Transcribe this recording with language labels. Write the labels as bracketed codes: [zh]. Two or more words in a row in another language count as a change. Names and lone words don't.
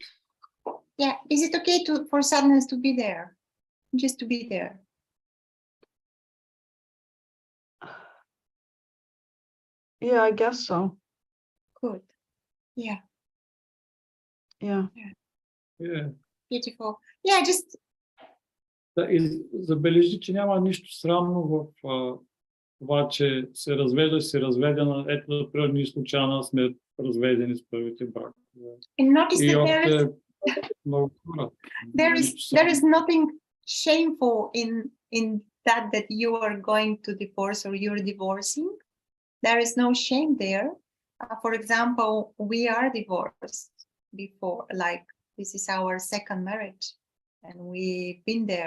[en] it okay for sadness to be there? Just to be there. Yeah, I guess so. Good. Yeah, Yeah. Yeah. beautiful. Yeah, just [bg] И забележи, че няма нищо срамно в това, че се развеждаш, си разведена. Ето, например, ние с Лучана сме разведени с първите бракове. [en] and notice [bg] И [en] that [bg] още много хора. [en] there is nothing shameful in that you are going to divorce or you're divorcing. There is no shame there. For example, we are divorced before, like this is our second marriage, and we've been there.